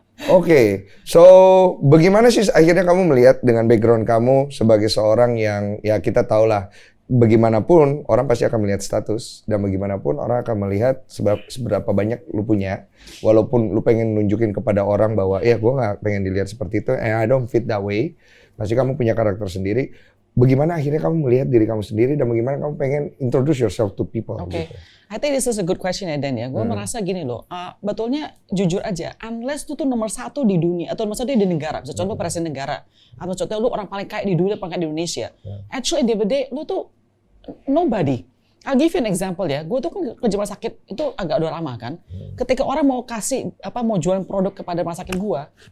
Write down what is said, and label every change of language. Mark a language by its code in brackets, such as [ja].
[id] Oke, so bagaimana sih akhirnya kamu melihat dengan background kamu sebagai seorang yang ya kita tahu lah bagaimanapun orang pasti akan melihat status dan bagaimanapun orang akan melihat seberapa banyak lu punya, walaupun lu pengen nunjukin kepada orang bahwa ya gue nggak pengen dilihat seperti itu, [en] and I don't fit that way, [id] pasti kamu punya karakter sendiri. Bagaimana akhirnya kamu melihat diri kamu sendiri dan bagaimana kamu pengen [en] introduce yourself to people? [id] Oke, Gitu. [en] I think this is a good question [id] ya Dan ya. Gue merasa gini loh, betulnya jujur aja, unless lu tuh nomor 1 di dunia atau nomor 1 di negara, misalnya contoh presiden negara, atau contoh lu orang paling kaya di dunia, paling kaya di Indonesia. [en] Actually, di day lu tuh nobody. I'll give you an example ya. [id] Gue tuh kan ke rumah sakit itu agak udah lama kan. Ketika orang mau kasih mau jualan produk kepada rumah sakit gue